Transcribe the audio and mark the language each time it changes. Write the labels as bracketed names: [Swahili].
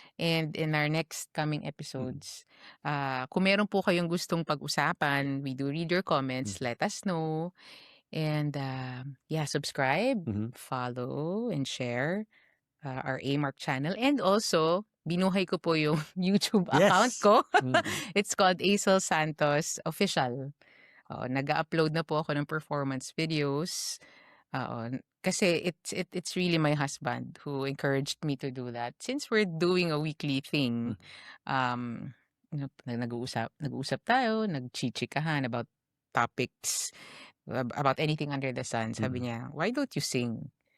[English] And in our next coming episodes, [Filipino] kung meron po kayong gustong pag-usapan, [English] we do read your comments, let us know. And subscribe, follow, and share our A-Mark channel. [Filipino] And also, binuhay ko po yung YouTube account ko. [English] It's called Aisel Santos Official. [Filipino] Nag-upload na po ako ng performance videos. [English] Kasi it's really my husband who encouraged me to do that. Since we're doing a weekly thing, [Filipino] nag-uusap tayo, nagchichikahan [English] about topics, about anything under the sun. [Filipino] Sabi niya, [English] why don't you sing?